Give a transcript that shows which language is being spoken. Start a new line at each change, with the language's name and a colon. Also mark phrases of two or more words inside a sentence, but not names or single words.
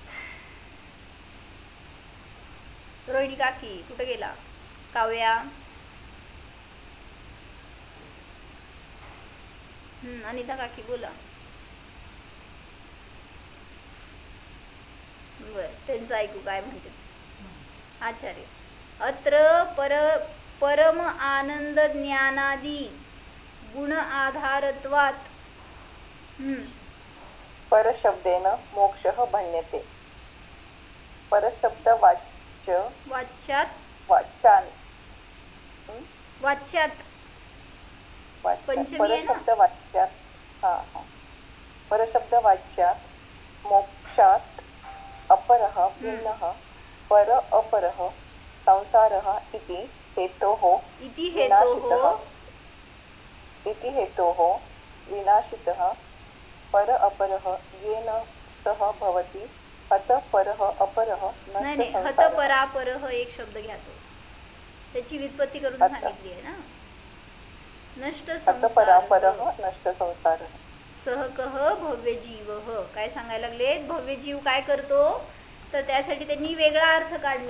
Marathi: रोहिणी काकी कुठे गेला, काव्या, अनिता काकी बोला. बर त्यांचं ऐकू काय म्हणते आचार्य.
Sanskrit: अत्र परम आनंद ज्ञानादी गुण आधारत्वात् परशब्देन मोक्षः भण्यते. परशब्द वाच्यात
Marathi: पंचमी आहे ना.
Sanskrit: परशब्द वाच्यात मोक्षात अपरः भिन्नः पर अपरः संसारः इति हेतोः विनाशितः पर अपरः येन सह भवति हत परः अपरः
Marathi: नाही
Sanskrit: हत परापरः
Marathi: एक शब्द घ्या, तो त्याची व्युत्पत्ती करून सांगितली आहे ना.
Sanskrit: नष्ट संसार सहकः भव्य जीव.
Marathi: काय सांगायला लागले, भव्य जीव काय करतो, तर त्यासाठी त्यांनी वेगळा अर्थ काढला.